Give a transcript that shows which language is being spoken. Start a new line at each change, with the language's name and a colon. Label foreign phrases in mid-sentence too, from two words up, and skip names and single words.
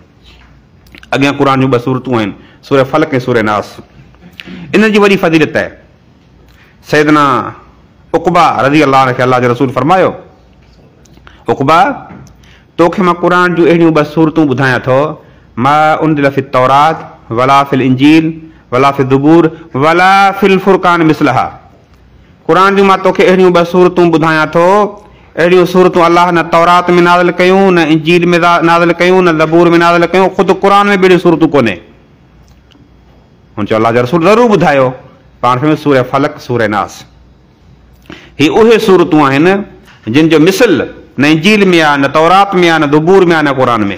Sindhi: अॻियां क़ुर जूं 2 सूरतूं आहिनि, सूरह फलक ऐं सूरह नास। इन जी वॾी फज़ीलत आहे। सैयदना उक़बा
Arabic: رضي الله عنه
Sindhi: खे अल्लाह जो रसूल फरमायो, उक़बा तोखे मां क़ुर जूं अहिड़ियूं 2 सूरतूं ॿुधायां थो,
Arabic: ما أنزل في التوراة ولا في الإنجيل ولا في الزبور ولا في الفرقان مثلها.
Sindhi: क़ुर जूं मां तोखे अहिड़ियूं 2 सूरतूं ॿुधायां थो, अहिड़ियूं सूरतूं अल्लाह न तौरात में नाज़िल कयूं, न इंजील में नाज़िल कयूं, न ज़बूर में नाज़िल कयूं, ख़ुदि क़ुर में बि अहिड़ियूं सूरतूं कोन्हे। हुन चयो अल्लाह जा रसूल ज़रूरु ॿुधायो। पाण खे सूरह फलक सूरह नास, ही उहे सूरतूं आहिनि जिन जो मिसल न इंजील में आहे, न तौरात में आहे, न ज़बूर में आहे, न क़ुर में आहे।